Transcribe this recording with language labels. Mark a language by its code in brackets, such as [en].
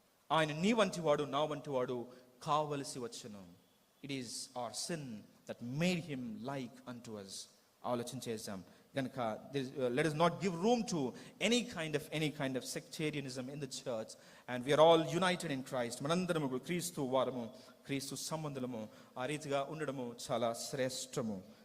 [te] ఆయన నీ వంటి వాడు, నా వంటి వాడు కావలసి వచ్చెను. [en] It is our sin that made him like unto us. [te] ఆలోచన చేద్దాం. [en] గనుక let us not give room to any kind of sectarianism in the church, and we are all united in Christ. [te] మనందరము క్రీస్తు వారము, క్రీస్తు సంబంధులము. ఆ రీతిగా ఉండడము చాలా శ్రేష్టము.